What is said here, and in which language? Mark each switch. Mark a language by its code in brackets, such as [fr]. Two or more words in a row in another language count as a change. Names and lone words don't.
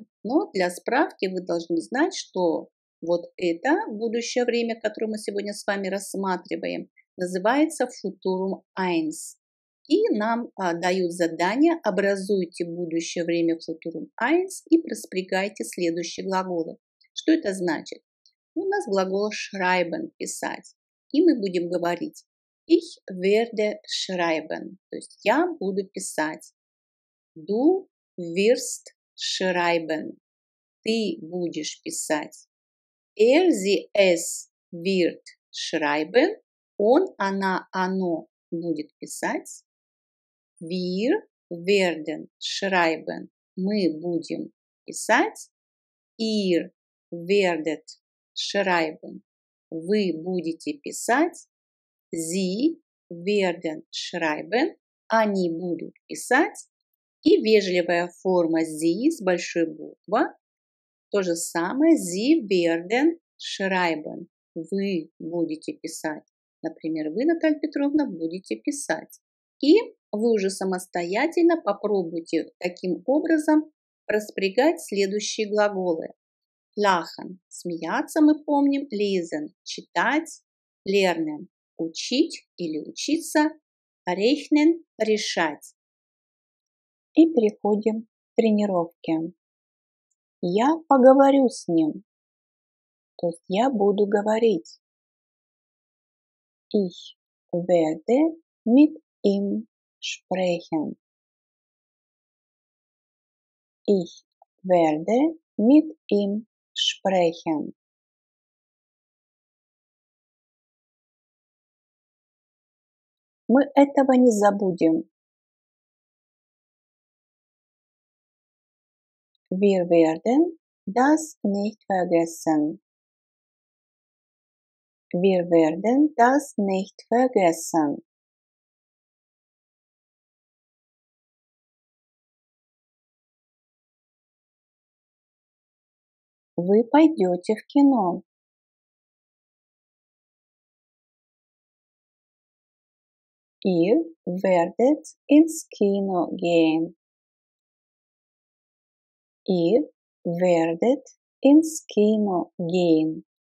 [ru] Но для справки вы должны знать, что вот это будущее время, которое мы сегодня с вами рассматриваем, называется футурум eins. И нам дают задание: образуйте будущее время футурум eins и распрягайте следующие глаголы. Что это значит? У нас глагол schreiben, писать. И мы будем говорить [de] ich werde schreiben, [ru] то есть я буду писать. [de] Du wirst schreiben, [ru] ты будешь писать. [de] Sie, es wird schreiben, [ru] он, она, оно будет писать. [de] Wir werden schreiben, [ru] мы будем писать. [de] Ihr werdet schreiben, [ru] вы будете писать. [de] Sie werden schreiben, [ru] они будут писать. И вежливая форма Sie с большой буквы. То же самое [de] Sie werden schreiben, [ru] вы будете писать. Например, вы, Наталья Петровна, будете писать. И вы уже самостоятельно попробуйте таким образом распрягать следующие глаголы. Lachen – смеяться, мы помним. Lesen – читать. Lernen – учить или учиться. Rechnen – решать. И переходим к тренировке. Я поговорю с ним. То есть я буду говорить. [de] Ich werde mit ihm sprechen. Ich werde mit ihm sprechen. [ru] Мы этого не забудем. [de] Wir werden das nicht vergessen. Wir werden das nicht vergessen. [ru] Вы пойдете в кино. [de] Ihr werdet ins Kino gehen. Ihr werdet ins Kino gehen.